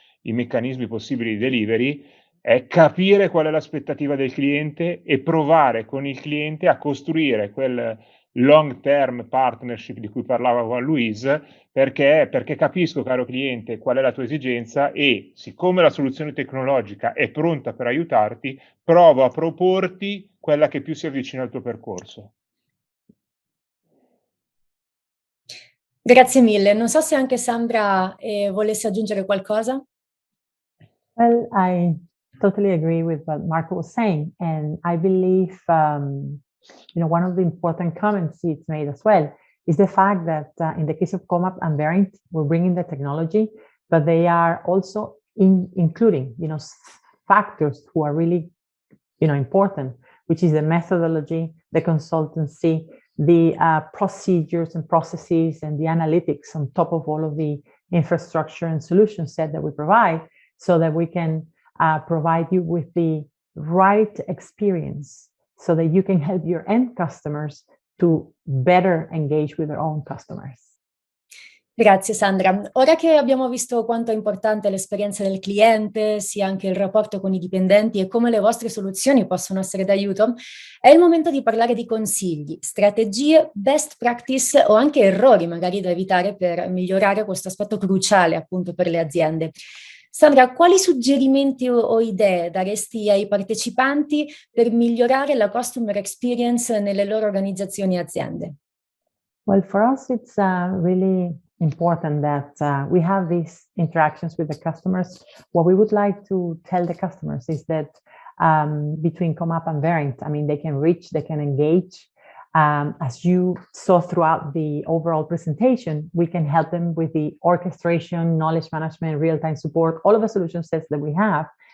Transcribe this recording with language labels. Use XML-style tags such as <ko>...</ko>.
<it>i meccanismi possibili di delivery, è capire qual è l'aspettativa del cliente e provare con il cliente a costruire quel</it> <en>long term partnership</en> <it>di cui parlava Juan Luis, perché capisco, caro cliente, qual è la tua esigenza e, siccome la soluzione tecnologica è pronta per aiutarti, provo a proporti quella che più si avvicina al tuo percorso. Grazie mille. Non so se anche Sandra volesse aggiungere qualcosa.</it> <en>Well, I totally agree with what Marco was saying, and I believe one of the important comments it's made as well is the fact that in the case of ComApp and Verint, we're bringing the technology, but they are also including factors who are really important, which is the methodology, the consultancy, the procedures and processes, and the analytics on top of all of the infrastructure and solution set that we provide, so that we can provide you with the right experience so that you can help your end customers to better engage with their own customers.</en> <it>Grazie Sandra. Ora che abbiamo visto quanto è importante l'esperienza del cliente, sia anche il rapporto con i dipendenti e come le vostre soluzioni possono essere d'aiuto, è il momento di parlare di consigli, strategie, best practice o anche errori magari da evitare per migliorare questo aspetto cruciale appunto per le aziende. Sandra, quali suggerimenti o idee daresti ai partecipanti per migliorare la customer experience nelle loro organizzazioni e aziende?</it> <en>Well, for us, it's really important that we have these interactions with the customers. What we would like to tell the customers is that between ComApp and Verint, they can reach, they can engage. As you saw throughout the overall presentation, we can help them with the orchestration, knowledge management, real-time support, all of the solution sets that we have.</en>